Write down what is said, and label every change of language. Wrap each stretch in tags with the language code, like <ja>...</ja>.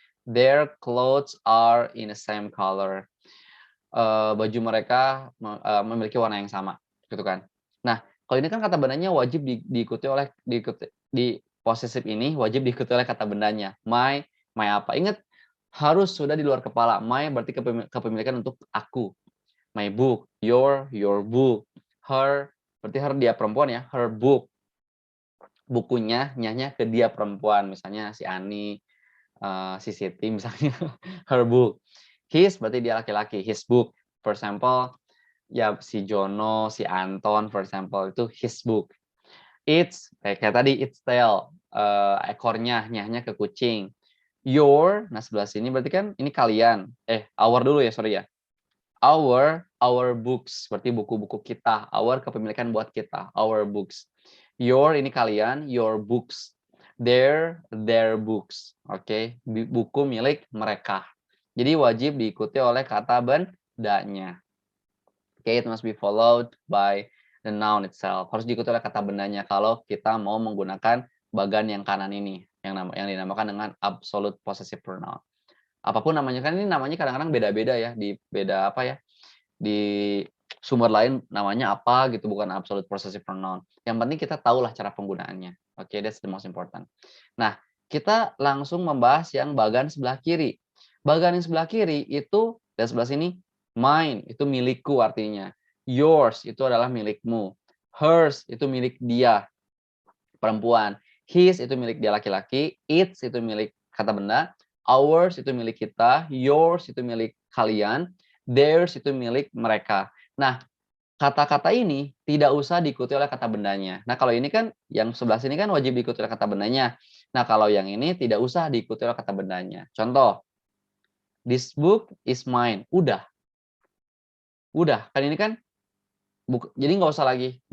<en>Their clothes are in the same color.</en> <id>Baju mereka memiliki warna yang sama, gitu kan. Nah, kalau ini kan kata bendanya wajib diikuti di posesif ini wajib diikuti oleh kata bendanya. My apa? Ingat, harus sudah di luar kepala. My berarti kepemilikan untuk aku.</id> <en>My book, your book, her berarti her</en> <id>dia perempuan ya,</id> <en>her book.</en> <id>Bukunya, nyahnya ke dia perempuan, misalnya si Ani, si Siti misalnya, her book. His berarti dia laki-laki,</id> <en>his book. For example, ya si Jono, si Anton, for example, itu his book.</en> <id>It's, kayak tadi, its tail, ekornya, nyahnya ke kucing. Your, nah sebelah sini berarti kan ini kalian. Our dulu ya, sorry ya.</id> <en>Our books,</en> <id>berarti buku-buku kita. Our kepemilikan buat kita, our books. Your ini kalian, your books.</id> <en>Their books.</en> <id>Oke, buku milik mereka. Jadi wajib diikuti oleh kata bendanya.</id> <en>Oke, it must be followed by the noun itself.</en> <id>Harus diikuti oleh kata bendanya kalau kita mau menggunakan bagan yang kanan ini, yang dinamakan dengan absolute possessive pronoun. Apapun namanya, kan ini namanya kadang-kadang beda-beda ya, di sumber lain namanya apa gitu, bukan absolute possessive pronoun. Yang penting kita tahulah cara penggunaannya.</id> <en>Oke, that's the most important.</en> <id>Nah, kita langsung membahas yang bagan sebelah kiri. Bagan yang sebelah kiri itu, dan sebelah sini, mine, itu milikku artinya. Yours, itu adalah milikmu. Hers, itu milik dia, perempuan. His, itu milik dia laki-laki. Its, itu milik kata benda. Ours, itu milik kita. Yours, itu milik kalian. Theirs, itu milik mereka. Nah, kata-kata ini tidak usah diikuti oleh kata bendanya. Nah, kalau ini kan yang sebelah sini kan wajib diikuti oleh kata bendanya. Nah, kalau yang ini tidak usah diikuti oleh kata bendanya.</id> <en>Contoh, this book is mine.</en> <id>Udah. Kan ini kan jadi nggak usah lagi.</id>